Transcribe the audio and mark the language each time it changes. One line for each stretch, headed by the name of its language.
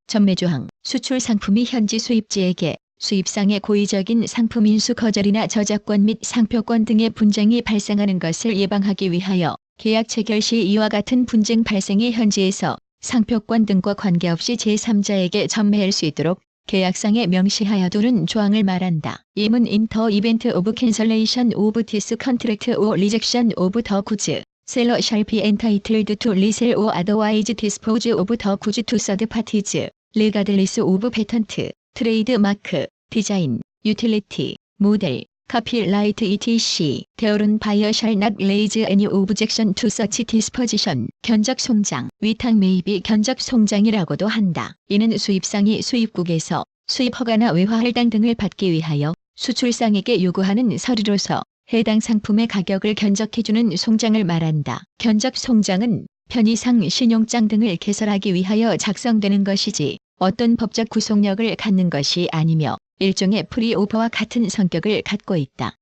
Korean: 전매조항, 수출 상품이 현지 수입지에게 수입상의 고의적인 상품 인수 거절이나 저작권 및 상표권 등의 분쟁이 발생하는 것을 예방하기 위하여 계약 체결 시 이와 같은 분쟁 발생이 현지에서 상표권 등과 관계없이 제3자에게 전매할 수 있도록 계약상에 명시하여두는 조항을 말한다.
English: 임은 in the event of cancellation of this contract or rejection of the goods, seller shall be entitled to resell or otherwise dispose of the goods to third parties, regardless of patent, trademark, design, utility, model, copyright etc. Thereon buyer shall not raise any objection to such disposition.
Korean: 견적 송장, 위탁 매입이 견적 송장이라고도 한다. 이는 수입상이 수입국에서 수입 허가나 외화 할당 등을 받기 위하여 수출상에게 요구하는 서류로서 해당 상품의 가격을 견적해주는 송장을 말한다. 견적 송장은 편의상 신용장 등을 개설하기 위하여 작성되는 것이지 어떤 법적 구속력을 갖는 것이 아니며 일종의 프리오버와 같은 성격을 갖고 있다.